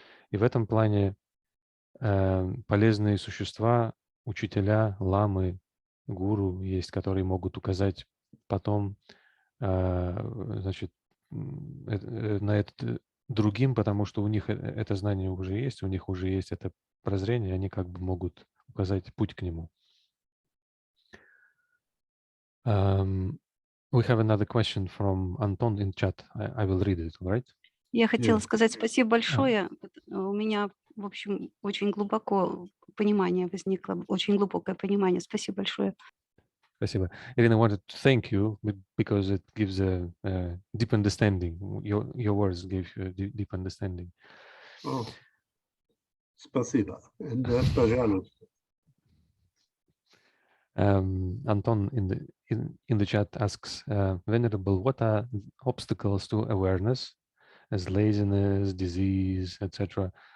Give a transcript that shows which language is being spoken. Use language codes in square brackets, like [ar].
[ru] И в этом плане полезные существа, учителя, ламы, гуру есть, которые могут указать потом, значит, на это другим, потому что у них это знание уже есть, у них уже есть это прозрение, они как бы могут указать путь к нему. [en] We have another question from Anton in chat. I will read it, right? [ru] Я хотела сказать спасибо большое. У меня, в общем, очень глубоко понимание возникло, очень глубокое понимание. Спасибо большое. Спасибо. [en] Irina wanted to thank you because it gives a deep understanding. Your words gave you a deep understanding. [ru] Oh, спасибо. And пожалуйста. [en] Anton in the chat asks, Venerable, what are obstacles to awareness as laziness, disease, etc.?